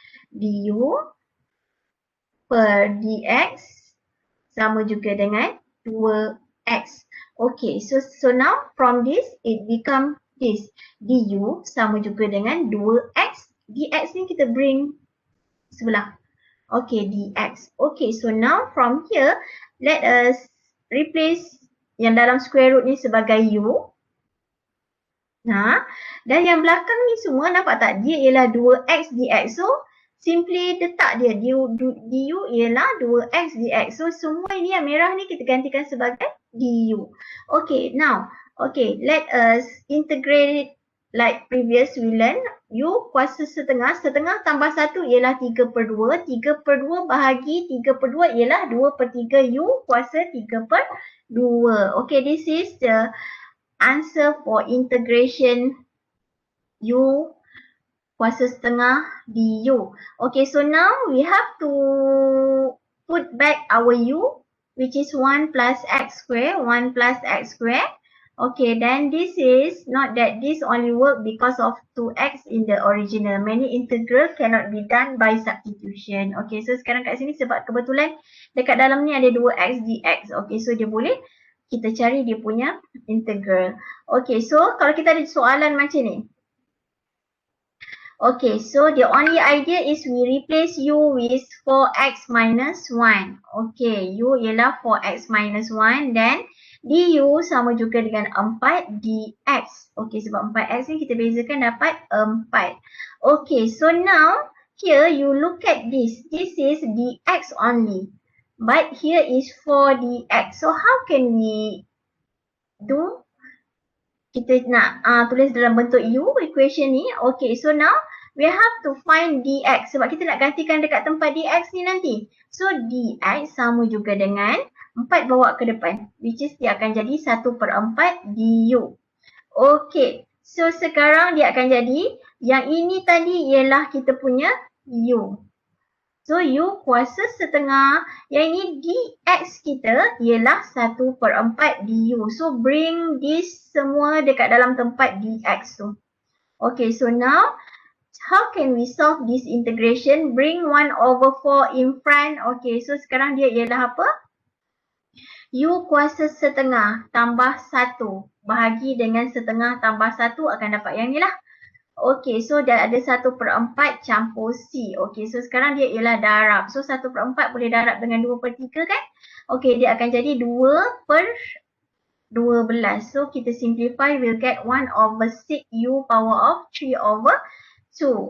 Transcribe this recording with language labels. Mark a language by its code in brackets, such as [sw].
[ms] Du per dx sama juga dengan 2x. [en] Okay, so now from this, it become this. [ms] Du sama juga dengan 2x. Dx ni kita bring sebelah. [en] Okay, dx. Okay, so now from here, let us replace [ms] yang dalam square root ni sebagai U. Dan yang belakang ni semua nampak tak? Dia ialah 2x dx. So, simply letak dia. Du ialah 2x dx. So, semua ini yang merah ni kita gantikan sebagai du. [en] Okay, now. Okay, let us integrate it like previous we learn. [ms] U kuasa setengah. Setengah tambah 1 ialah 3 per 2. 3 per 2 bahagi 3 per 2 ialah 2 per 3 U kuasa 3 per 2. [en] Okay, this is the answer for integration [ms] U kuasa setengah du. [en] Okay, so now we have to put back our U, which is 1 plus x square. 1 plus x square. Okay, then this is not that this only work because of 2x in the original. Many integral cannot be done by substitution. [ms] Okay, so sekarang kat sini sebab kebetulan dekat dalam ni ada 2x dx. Okay, so dia boleh kita cari dia punya integral. Okay, so kalau kita ada soalan macam ni. [en] Okay, so the only idea is we replace U with 4x minus 1. [ms] Okay, U ialah 4x minus 1 then du sama juga dengan 4 dx. Okay, sebab 4x ni kita bezakan dapat 4. [en] Okay, so now here you look at this. This is dx only. But here is 4 dx. So how can we do? [ms] Kita nak tulis dalam bentuk U equation ni. [en] Okay, so now we have to find dx. [ms] Sebab kita nak gantikan dekat tempat dx ni nanti. So dx sama juga dengan 4 bawa ke depan, [en] which is [ms] dia akan jadi 1 per 4 du. Okay, so sekarang dia akan jadi, yang ini tadi ialah kita punya U. So U kuasa setengah, yang ini dx kita ialah 1 per 4 du. [en] So bring this [ms] semua dekat dalam tempat dx tu. [en] Okay, so now how can we solve this integration? Bring 1 over 4 in front. [ms] Okay, so sekarang dia ialah apa? U kuasa setengah tambah 1 bahagi dengan setengah tambah 1 akan dapat yang ni lah. Okay, so dah ada 1 per 4 campur C. Okay, so sekarang dia ialah darab. So 1 per 4 boleh darab dengan 2 per 3 kan? Okay, dia akan jadi 2 per 12. [en] So kita simplify, we'll get 1 over 6 U power of 3 over 2.